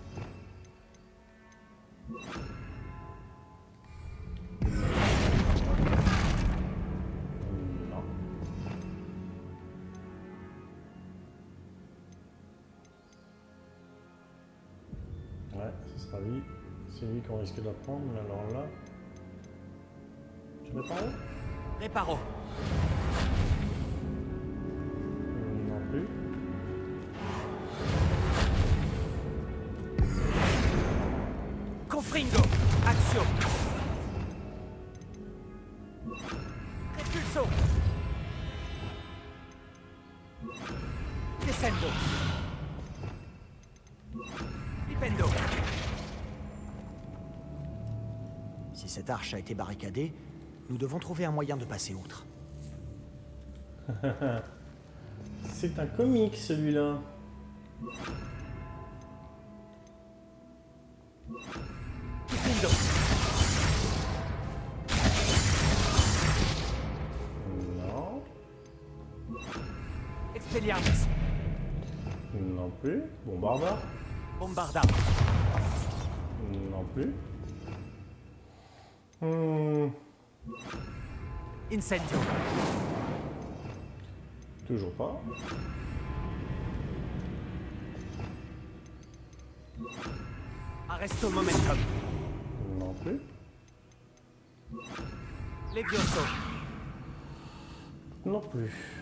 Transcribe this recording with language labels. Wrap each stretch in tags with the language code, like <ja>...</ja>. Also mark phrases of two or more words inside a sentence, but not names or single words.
<fr>Non. Ouais, ce sera lui. C'est lui qu'on risque d'apprendre, mais alors là... Je mets par où? Réparo! Non plus. Confringo! Action! Repulso! Descendo! Flipendo! Si cette arche a été barricadée, nous devons trouver un moyen de passer outre. C'est un comique celui-là. Flipendo! Non. Expelliarmus! Non plus. Bombarda. Bombarda! Non plus. Incendio! Toujours pas. Arresto momentum! Non plus. Levioso! Non plus.</fr>